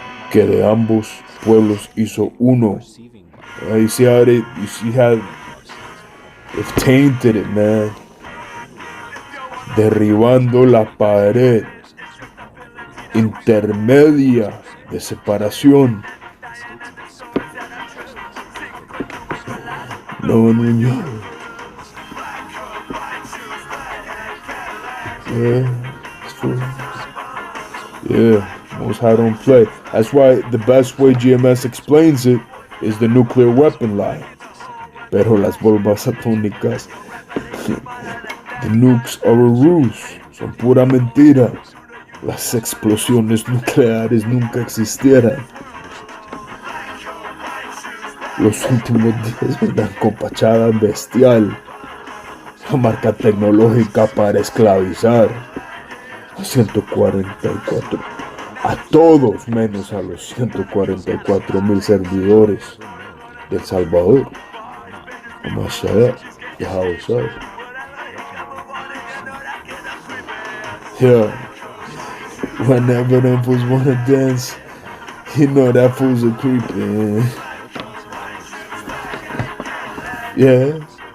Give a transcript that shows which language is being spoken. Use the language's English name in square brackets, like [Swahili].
[Spanish] Que de ambos pueblos hizo uno. [English] You see how they've tainted it, man. [Spanish] Derribando la pared intermedia de separación. No, niño. [English] Yeah, it's true. Yeah, Most High don't play. That's why the best way GMS explains it is the nuclear weapon lie. [Spanish] Pero las bombas atómicas, [English] the nukes are a ruse, [Spanish] son pura mentira. Las explosiones nucleares nunca existieran. Los últimos días vendrán con fachada bestial, la marca tecnológica para esclavizar a 144, a todos menos a los 144,000 servidores del Salvador. Más allá, Yahushua. [English] Yeah, whenever them fools wanna dance, you know that fool's a creep, man. Yeah.